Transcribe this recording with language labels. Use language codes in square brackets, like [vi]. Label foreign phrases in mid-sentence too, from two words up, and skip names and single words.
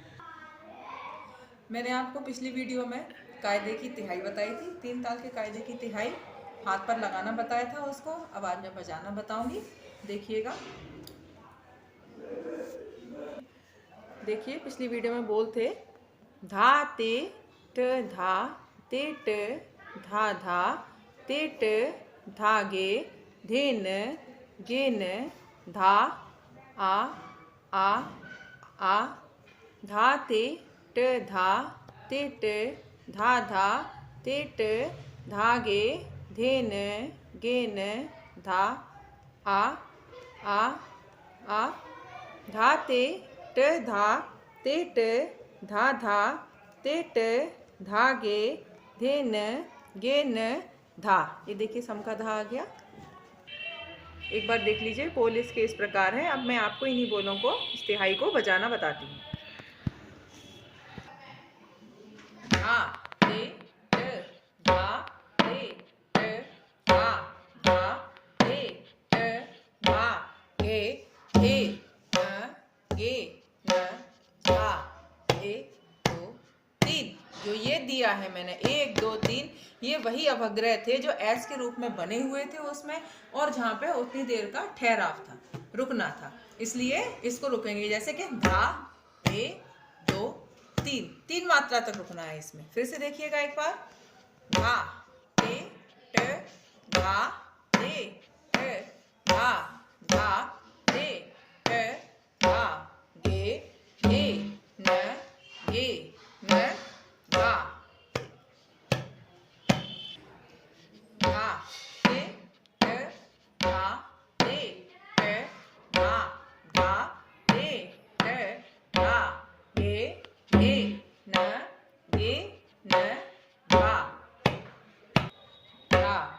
[hi] मैंने आपको पिछली वीडियो में कायदे की तिहाई बताई थी, 3 ताल के कायदे की तिहाई हाथ पर लगाना बताया था उसको। अब आज मैं बजाना बताऊंगी, देखिएगा। देखिए, पिछली वीडियो में बोल थे धा ते ट धा ते ट धा धा ते ट धा गे धेन गेन धा आ धा ते ट धा ते ट धा धा ते ट धा गे धेन गेन धा आ धा ते ट धा ते ट धा धा ते ट धा गे धेन गेन धा। ये देखिए सम का धा आ गया। एक बार देख लीजिए, बोल इसके इस प्रकार है। अब मैं आपको इन्हीं बोलों को, इस तिहाई को बजाना बताती हूँ। धा ते ट धा ते ट धा धा ते ट धा गे गे न धा 1 2 3। जो ये दिया है मैंने 1 2 3, ये वही अवग्रह थे जो एस के रूप में बने हुए थे उसमें, और जहाँ पे उतनी देर का ठहराव था, रुकना था, इसलिए इसको रुकेंगे। जैसे कि धा 1 2 3, 3 मात्रा तक रुकना है इसमें। फिर से देखिएगा एक बार, धा ते ट धा ते ट धा धा ते ट धा गे गे न धा धा ते ट धा ते ट धा धा ते ट धा गे गे न धा धा